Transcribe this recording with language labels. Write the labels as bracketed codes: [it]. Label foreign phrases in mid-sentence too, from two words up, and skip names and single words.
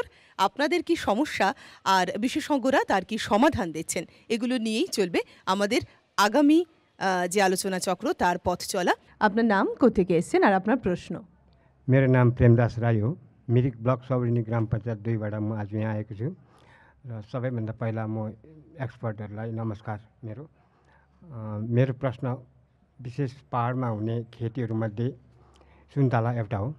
[bn] আপনাদের কি সমস্যা আর বিশেষজ্ঞরা তার কি সমাধান দিচ্ছেন, এগুলো নিয়েই চলবে আমাদের আগামী যে আলোচনা চক্র, তার পথ চলা। আপনার নাম, কোথেকে এসেছেন আর আপনার प्रश्न? [ne] मेरो नाम प्रेमदास राई हो। मिरिक ब्लक सबरिनी ग्राम पञ्चायत 2 बाट म आज यहाँ आएको छु र सबैभन्दा पहिला म एक्सपर्टहरूलाई नमस्कार। मेरो प्रश्न विशेष पहाडमा हुने खेतीहरूमध्ये सुन्तला एउटा हो।